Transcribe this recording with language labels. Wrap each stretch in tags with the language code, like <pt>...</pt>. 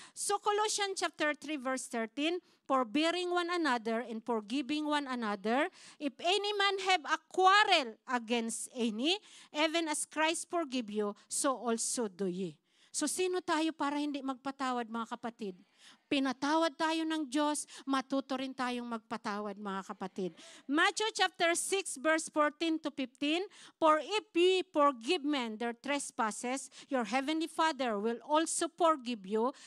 <en>So Colossians chapter 3 verse 13, forbearing one another and forgiving one another, if any man have a quarrel against any, even as Christ forgive you, so also do ye.</en> <tl>So sino tayo para hindi magpatawad, mga kapatid? Pinatawad tayo ng Diyos, matuto rin tayong magpatawad, mga kapatid.</tl> <en>Matthew chapter 6 verse 14 to 15, for if ye forgive men their trespasses, your heavenly Father will also forgive you.</en>